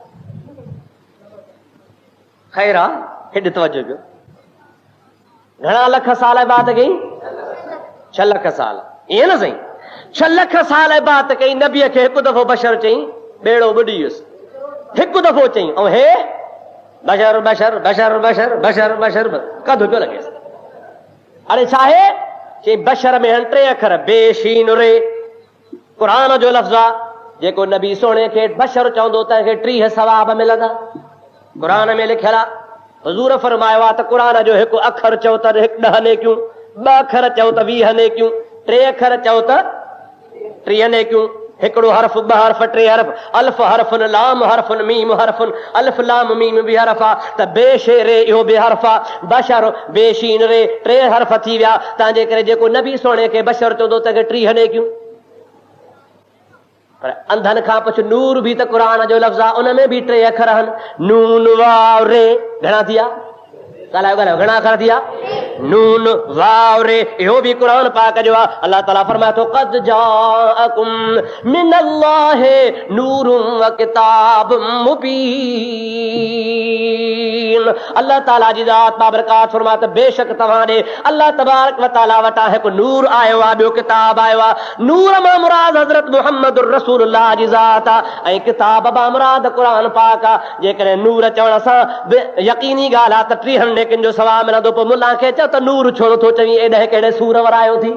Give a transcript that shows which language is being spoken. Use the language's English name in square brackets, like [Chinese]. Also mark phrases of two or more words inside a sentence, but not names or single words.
[Sindhi] ख़ैर आहे, हेॾे तवजो कयो। घणा लख साल इबादत कई? 6 लख साल। ईअं न सही, 6 लख साल इबादत कई। नबीअ खे हिकु दफ़ो बशर चई, बेड़ो ॿुॾी वियुसि। हिकु दफ़ो चई ऐं हे बशर बशर बशर बशर बशर बशर कदु पियो लॻेसि। अरे छा आहे? चई बशर में आहिनि 3 अखर बेशीन रे, क़ुरान जो लफ़्ज़ आहे। जेको नबी सोणे खे बशर चवंदो त हिनखे 30 सवाब मिलंदा। क़ुरान में लिखियल आहे। हुज़ूर फरमायो आहे त क़ुरान जो हिकु अखर चओ त 10 नेकियूं, 2 अखर चओ त 20 नेकियूं, 3 अखर चओ त 30 नेकियूं। हिकिड़ो हर्फ, 2 हर्फ, 3 हर्फ, [Arabic] ألف حرف، لام حرف، ميم حرف, [Sindhi] अल्फ लाम मीम बि हर्फ आहे त बेशेरे इहो बि हर्फ आहे। बशर बेशीन रे 3 हर्फ थी विया। तंहिंजे करे जेको नबी सोणे खे बशर चवंदो त 30 नेकियूं। पर अंधनि खां पुछ नूर बि त क़ुरान जो लफ़्ज़ आहे, उन में बि 3 अखर आहिनि। नून वाव रे घणा थी विया? ॻाल्हायो ॻाल्हायो, घणा अखर थी विया? नून वाव रे, इहो बि क़ुरान पाक जो आहे। अल्लाह ताला फरमाए थो [Arabic] قد جاءكم من الله نور وكتاب مبين. [Sindhi] अल्लाह ताला जी ज़ात बाबरकात फरमाए त बेशक तव्हां ॾे [Arabic] الله تبارك وتعالى [Sindhi] वटां हिकु नूर आयो आहे, ॿियो किताब आयो आहे। नूर मां मुराद हज़रत मुहम्मदुर रसूलुल्लाह जी ज़ात आहे ऐं किताब मां मुराद क़ुरान पाक आहे। जेकॾहिं नूर चवण सां यकीनी ॻाल्हि आहे त 30 नेकियुनि जो सवाब मिलंदो, पोइ मुल्ला खे चओ त नूर छो नथो चवी? एॾे कहिड़े सूर वरायो थी?